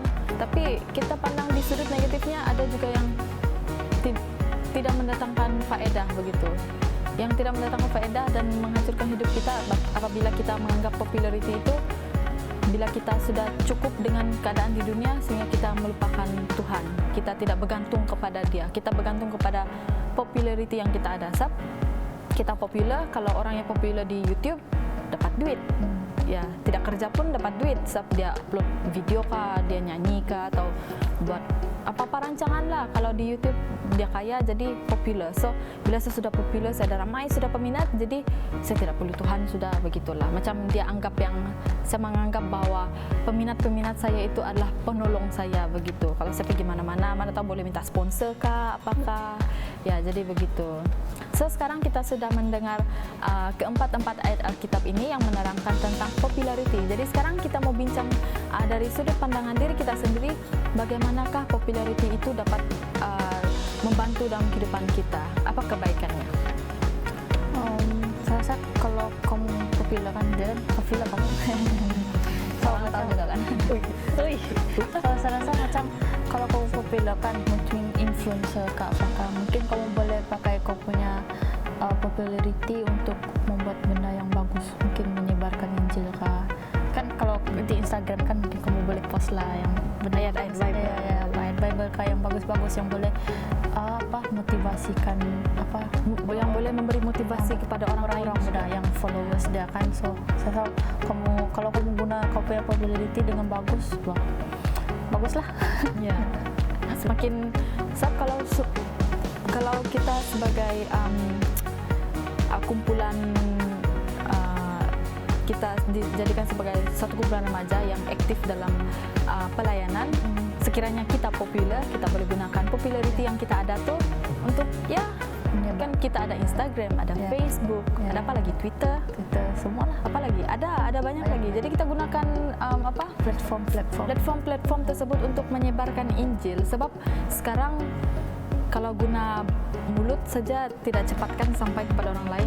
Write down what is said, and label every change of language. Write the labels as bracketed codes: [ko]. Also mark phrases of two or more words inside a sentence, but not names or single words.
[ms] Tapi kita pandang di sudut negatifnya, ada juga yang tidak mendatangkan faedah begitu. Yang tidak mendatangkan faedah dan menghancurkan hidup kita apabila kita menganggap popularity itu, bila kita sudah cukup dengan keadaan di dunia sehingga kita melupakan Tuhan. Kita tidak bergantung kepada Dia. Kita bergantung kepada popularity yang kita ada. Sebab kita popular, kalau orang yang popular di YouTube dapat duit. Ya, tidak kerja pun dapat duit. Sebab dia upload video kah, dia nyanyi kah, atau buat apa-apa rancangan lah. Kalau di YouTube dia kaya, jadi popular. So bila saya sudah popular, saya ada ramai sudah peminat, jadi saya tidak perlu Tuhan sudah, begitulah. Macam dia anggap saya menganggap bahwa peminat-peminat saya itu adalah penolong saya begitu. Kalau saya pergi mana-mana, mana tahu boleh minta sponsor kah, apakah. Ya, jadi begitu. So sekarang kita sudah mendengar keempat-empat ayat Alkitab ini yang menerangkan tentang popularity. Jadi sekarang kita mau bincang dari sudut pandangan diri kita sendiri, bagaimanakah popularity itu dapat membantu dalam kehidupan kita? Apa kebaikannya? Saya rasa kalau kamu populer kan, dia populer kamu. Kalau tahu juga kan. Kalau saya rasa macam kalau kamu populer kan, mungkin influencer ke apakah, mungkin kamu boleh pakai kau punya popularity untuk membuat benda yang bagus, mungkin menyebarkan Injil kah. Kan kalau di Instagram kan mungkin kamu boleh post lah yang ayat-ayat Bible kah yang bagus-bagus, yang boleh motivasikan Yang boleh memberi motivasi kepada orang-orang muda yang followers dia kan. So saya tahu kalau kamu guna kau punya popularity dengan bagus, wah baguslah. Ya, semakin kalau kita sebagai kumpulan, kita dijadikan sebagai satu kumpulan remaja yang aktif dalam pelayanan, sekiranya kita populer, kita boleh gunakan popularity yang kita ada tuh untuk kan kita ada Instagram, ada Facebook, ada apa lagi, Twitter, semua lah. apa lagi, ada banyak lagi. Jadi kita gunakan platform tersebut untuk menyebarkan Injil. Sebab sekarang kalau guna mulut saja tidak cepat kan sampai kepada orang lain.